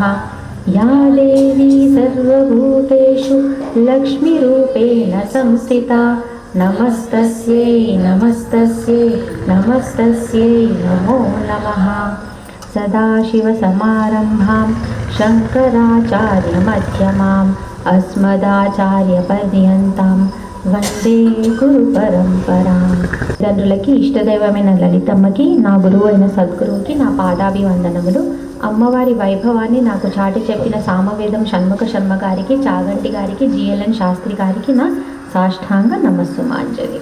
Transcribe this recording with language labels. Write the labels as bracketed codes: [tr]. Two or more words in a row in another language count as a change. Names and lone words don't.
[sa] या देवी सर्वभूतेषु लक्ष्मीरूपेण संस्थिता नमस्तस्यै नमस्तस्यै नमस्तस्यै नमो नमः। सदाशिवसमारम्भां शङ्कराचार्यमध्यमाम् अस्मदाचार्यपर्यन्तां వందే గురు పరంపరా. [te] తండ్రులకి ఇష్టదైవమైన లలితమ్మకి, నా గురువు అయిన సద్గురువుకి నా పాదాభివందనములు. అమ్మవారి వైభవాన్ని నాకు చాటి చెప్పిన సామవేదం షణ్ముఖ శర్మ గారికి, చాగంటి గారికి, జిఎల్ఎన్ శాస్త్రి గారికి నా సాష్టాంగ నమస్సుమాంజలి.